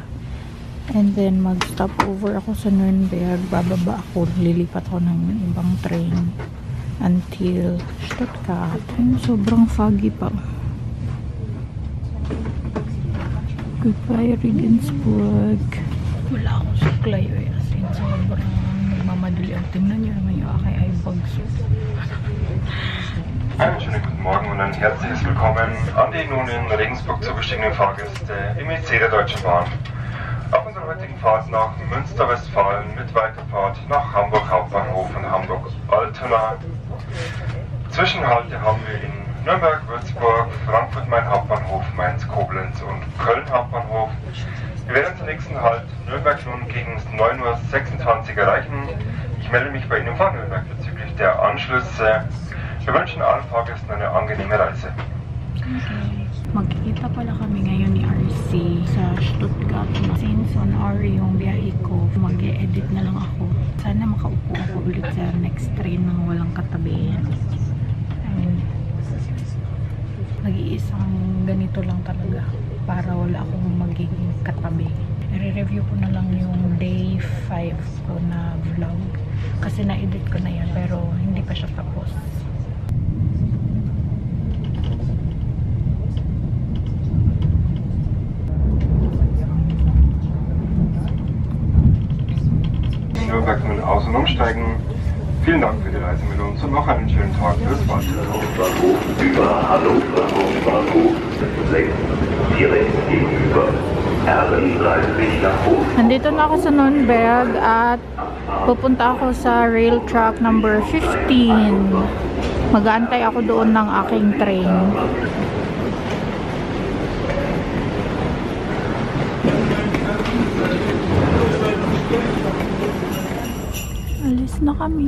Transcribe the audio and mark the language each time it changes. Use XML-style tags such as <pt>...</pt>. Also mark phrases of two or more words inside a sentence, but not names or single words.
<tl>And then mag</tl> <en>stop over</en> <tl>ako sa Nuremberg, bababa ako, lilipat ako ng ibang</tl> <en>train until</en> <tl>Stuttgart. Sobrang foggy pa. Goodbye Regensburg. Wala akong suklay eh. Sobrang nagmamadali ang tingnan nyo naman yung aking eyebagso.</tl> <de>Einen schönen guten Morgen und ein herzliches Willkommen an die nun in Regensburg zugestiegenen Fahrgäste im IC der Deutschen Bahn. Auf unserer heutigen Fahrt nach Münster, Westfalen mit Weiterfahrt nach Hamburg Hauptbahnhof und Hamburg Altona. Zwischenhalte haben wir in Nürnberg, Würzburg, Frankfurt Main Hauptbahnhof, Mainz, Koblenz und Köln Hauptbahnhof. Wir werden zum nächsten Halt Nürnberg nun gegen 9:26 Uhr erreichen. Ich melde mich bei Ihnen von Nürnberg bezüglich der Anschlüsse. Wir wünschen allen Fahrgästen eine angenehme Reise.</de> <en>Okay.</en> <tl>Magkikita pala kami ngayon ni RC sa Stuttgart.</tl> <en>Since 1 hour</en> <tl>yung biyahe ko, mag-e-edit na lang ako. Sana makaupo ako ulit sa</tl> <en>next train</en> <tl>nang walang katabi. Nag-iisang ganito lang talaga para wala akong magiging katabi. I-review ko na lang yung day 5 ko na vlog kasi na-edit ko na yan pero hindi pa siya tapos.</tl> <de>Nürnberg nun aus- und umsteigen. Vielen Dank für die Reise mit uns und noch einen schönen Tag. Bis bald. Bahnhof über Hannover Hauptbahnhof, links, direkt gegenüber. R30 nach Hof.</de> <tl>Nandito na ako sa Nürnberg at pupunta ako sa</tl> <en>rail track number</en> <tl>15. Mag-aantay ako doon ng aking train. Alis na kami.</tl>